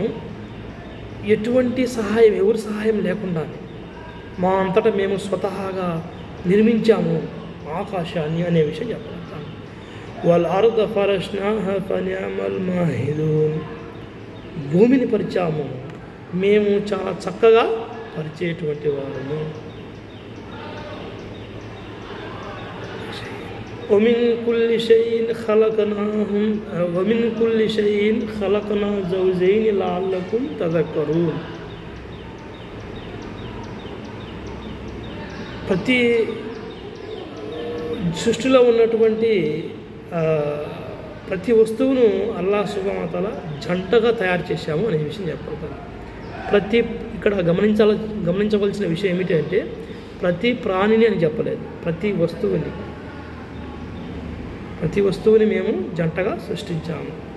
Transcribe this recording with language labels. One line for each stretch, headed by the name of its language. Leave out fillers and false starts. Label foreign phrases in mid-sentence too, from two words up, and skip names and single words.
Telugu: ఎటువంటి సహాయం, ఎవరి సహాయం లేకుండా మా అంతటా మేము స్వతహాగా నిర్మించాము ఆకాశాన్ని అనే విషయం చెప్పగలుగుతాను.
Arabic: والأرض فرشناها فنعم الماهدون,
Telugu: భూమిని పరిచాము, మేము చాలా చక్కగా పరిచేటువంటి వారము.
Arabic: ومن كل شيء خلقنا زوجين لعلكم تذكرون.
Telugu: ప్రతి సృష్టిలో ఉన్నటువంటి ప్రతి వస్తువును
Arabic: الله سبحانه و تعالى
Telugu: జంటగా తయారు చేశాము అనే విషయం చెప్పబడుతుంది. ఇక్కడ గమనించవలసిన విషయం ఏమిటంటే ప్రతి ప్రాణిని అని చెప్పలేదు, ప్రతి వస్తువుని మేము జంటగా సృష్టించాము.